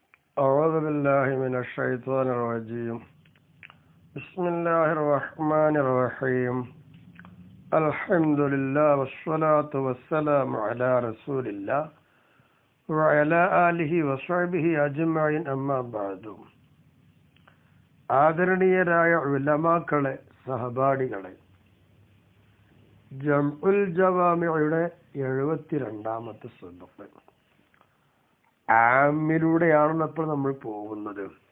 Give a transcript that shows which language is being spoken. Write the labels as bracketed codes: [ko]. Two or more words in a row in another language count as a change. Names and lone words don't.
[ar] أعوذ بالله من الشيطان الرجيم. بسم الله الرحمن الرحيم. الحمد لله والصلاة والسلام على رسول الله وعلى آله وصحبه أجمعين أما بعد. [ml] ആദരണീയരായ ഉലമാക്കളെ, സഹപാഠികളെ, ജംഉൽ ജവാമിയുടെ 72ാമത്തെ സബഖ് ആമിലൂടെയാണ് ഇപ്പോൾ നമ്മൾ പോകുന്നത്.